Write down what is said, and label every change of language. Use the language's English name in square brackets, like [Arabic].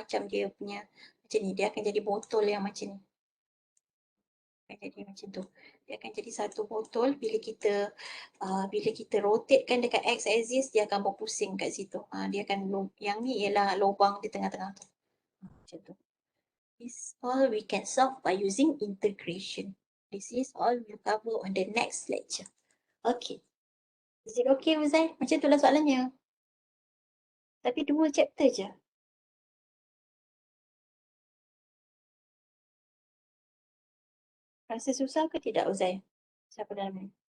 [Malay] Macam dia punya, macam ni. Dia akan jadi botol yang macam ni. Akan jadi macam tu. Dia akan jadi satu botol. Bila kita rotatekan dekat X axis, dia akan berpusing kat situ. Dia akan, yang ni ialah lubang di tengah-tengah tu. Macam tu. [English] This all we can solve by using integration. This is all we'll cover on the next lecture. Okay. Is it okay, Uzai? [Malay] Macam itulah soalannya. Tapi 2 chapter je. Rasa susah ke tidak, Uzai? Siapa dalam ni?